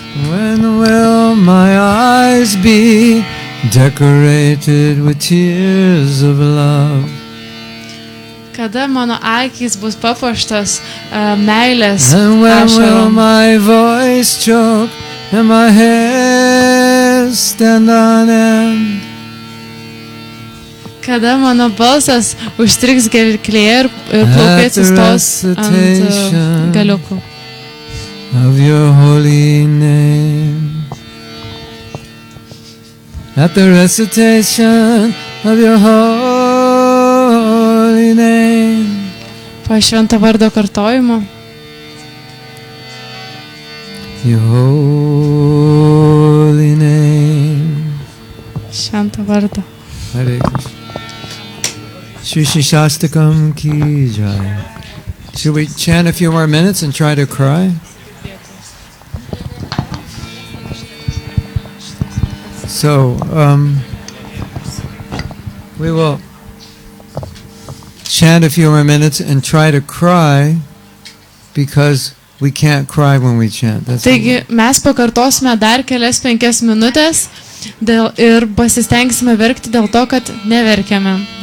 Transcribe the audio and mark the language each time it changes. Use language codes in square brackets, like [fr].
[en] When will my eyes be decorated with tears of love? [lt] Kada mano akys bus papuoštos meilės [en] And when will [lt] ašarom. [en] my voice choke and my hair stand on end? [lt] Kada mano balsas užstriks gerklėje ir plaukai atsistos ant galiukų. [en] Of your holy name. At the recitation of your holy name. [lt] Po švento vardo kartojimo. [en] Your holy name. [lt] Švento vardo. [hi] Hare Krishna. Shri Shastakam ki jai. [en] Should we chant a few more minutes and try to cry? So, we will chant a few more minutes and try to cry because We can't cry when we chant. That's [lt] Taigi mes pakartosime dar kelias 5 minutės ir pasistengsime verkti dėl to, kad neverkiame.